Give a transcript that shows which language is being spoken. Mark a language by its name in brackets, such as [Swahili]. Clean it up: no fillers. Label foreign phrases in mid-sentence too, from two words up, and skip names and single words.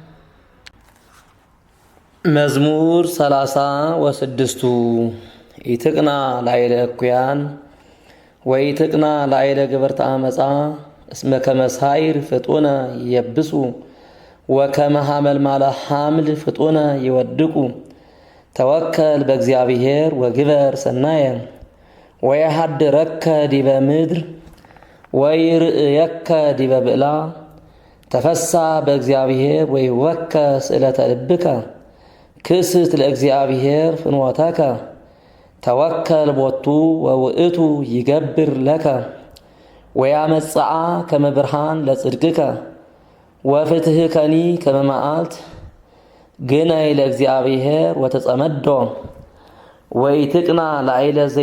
[Geez] መዝሙር 36 ኢትቅና ላዕለ እኩያን ወኢትቅና ላዕለ ገበርተ አመፃ እስመ ከመ ሳይር ፍጡነ ይየብሱ ወከመ ሐመልማለ ሐምል ፍጡነ ይወድቁ። ተወከል በእግዚአብሔር ወግበር ሰናየ ወየሐድረከ ዲበ ምድር ወይርእየከ ዲበ ብዕላ። ተፈሳ በእግዚአብሔር ወይወከ ስእለተ ልብከ ክስት ለእግዚአብሔር ፍኖተከ። ተወከል ቦቱ ወውእቱ ይገብር ለከ ወያመጽአ ከመ ብርሃን ለጽድቅከ ወፍትሕከኒ ከመ መዓልት። ግነይ ለእግዚአብሔር ወተጸመዶ ወኢትቅና ላዕለ